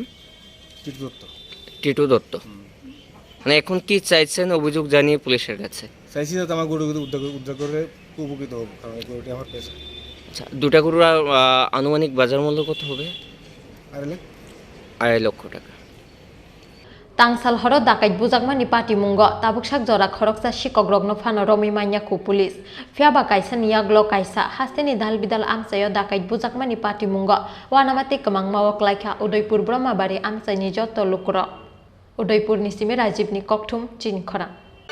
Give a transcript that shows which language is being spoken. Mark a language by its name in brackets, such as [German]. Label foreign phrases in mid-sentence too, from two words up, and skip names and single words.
[Bangla] টিটু দত্ত। টিটু দত্ত। মানে এখন কি চাইছেন অভিযোগ জানিয়ে পুলিশের কাছে? চাইছি যাতে আমার গরুগুলো উদ্ধার করে উপকৃত হোক, কারণ এই গরুটি আমার পেশা। আচ্ছা, 2টা গরুর আনুমানিক বাজার মূল্য কত হবে? 2.5 লক্ষ টাকা। [Kok Borok] Tangsal horo dakai bujakmani patimungo tabuksak jora khoroksa sikogrogno phano romi manyaku pulis fiaba kaisa niyaglok kaisa hasteni dalbidal amsayo dakai bujakmani patimungo wanamati kemangmawo klaika Udaipur Brahmabari amsaini joto lukro Udaipur ni simi Rajib ni kokthum Chinkhora